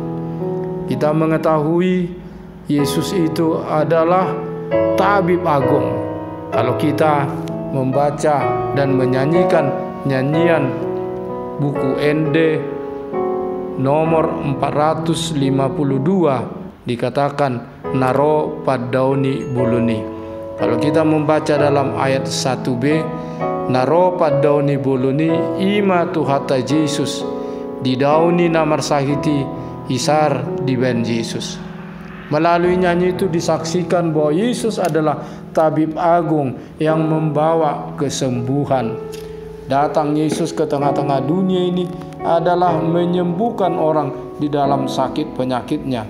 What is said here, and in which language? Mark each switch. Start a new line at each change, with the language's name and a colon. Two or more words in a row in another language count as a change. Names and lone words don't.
Indonesian: Kita mengetahui Yesus itu adalah tabib agung. Kalau kita membaca dan menyanyikan nyanyian buku ND nomor 452, dikatakan
Batak Toba: naro padauni buluni.
Indonesian: Kalau kita membaca dalam ayat 1b,
Batak Toba: naro padauni buluni ima tuhata Yesus, didauni namar sahiti isar di ben Yesus.
Indonesian: Melalui nyanyi itu disaksikan bahwa Yesus adalah tabib agung yang membawa kesembuhan. Datang Yesus ke tengah-tengah dunia ini adalah menyembuhkan orang di dalam sakit penyakitnya.